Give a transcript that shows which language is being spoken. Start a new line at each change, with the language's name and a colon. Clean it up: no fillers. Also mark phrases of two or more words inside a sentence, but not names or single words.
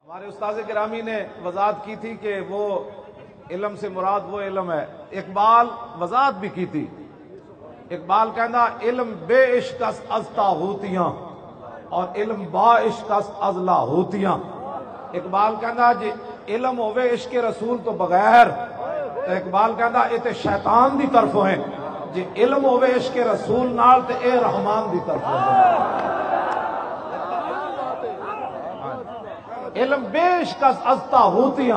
Urdu: ہمارے استاذ گرامی نے وضاحت کی تھی کہ وہ علم سے مراد وہ علم ہے. اقبال وضاحت بھی کی تھی. اقبال کہنا
Persian: علم بے عشق از طاغوتیاں
Urdu: اور
Persian: علم با عشق از لاہوتیاں.
Punjabi: اقبال کہنا جی علم ہوئے عشق رسول تو بغیر تو اقبال کہنا یہ تے شیطان دی طرف ہیں. جی علم ہوئے عشق رسول نال تے اے رحمان دی طرف ہیں.
Persian: علم بے عشق از طاغوتیاں.